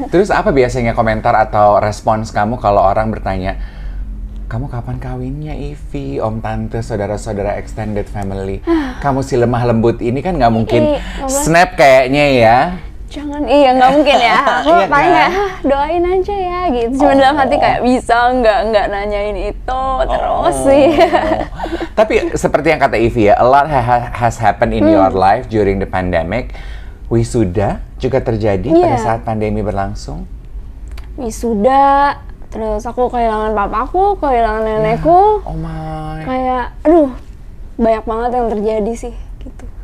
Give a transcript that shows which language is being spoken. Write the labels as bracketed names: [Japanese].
[Indonesian] Terus apa biasanya komentar atau respons kamu kalau orang bertanya, kamu kapan kawinnya Ivi, om tante, saudara-saudara extended family? Kamu si lemah lembut ini kan nggak mungkin snap kayaknya ya? Jangan, nggak mungkin ya. Aku Iya paling kan? ya doain aja ya gitu. Cuma dalam hati kayak bisa nggak nanyain itu terus sih. Tapi seperti yang kata Ivi ya, [English] a lot has happened in your life during the pandemic. [Indonesian] Wisuda juga terjadi pada saat pandemi berlangsung. Wisuda, terus aku kehilangan papaku, kehilangan nenekku. [English] Oh my. [Indonesian] Kayak, aduh, banyak banget yang terjadi sih gitu.